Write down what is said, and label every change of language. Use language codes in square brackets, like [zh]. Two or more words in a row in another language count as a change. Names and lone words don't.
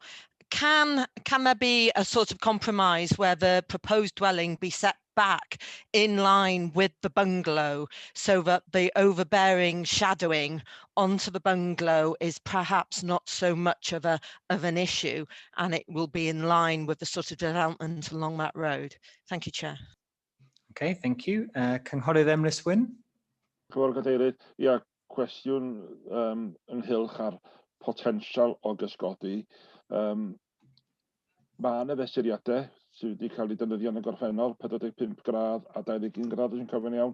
[en] Can there be a sort of compromise where the proposed dwelling be set back in line with the bungalow so that the overbearing shadowing onto the bungalow is perhaps not so much of an issue, and it will be in line with the sort of development along that road? Thank you, Chair. Okay, thank you. [cy] Cynghorydd Emrys Wyn. Cynghorydd Cadeirydd, ia, cwestiwn ynghylch ar potensial o gysgodi. Mae yna fesuriadau sydd wedi cael eu defnyddio yn y gorffennol, 45 gradd a 21 gradd, os yn cofio'n iawn.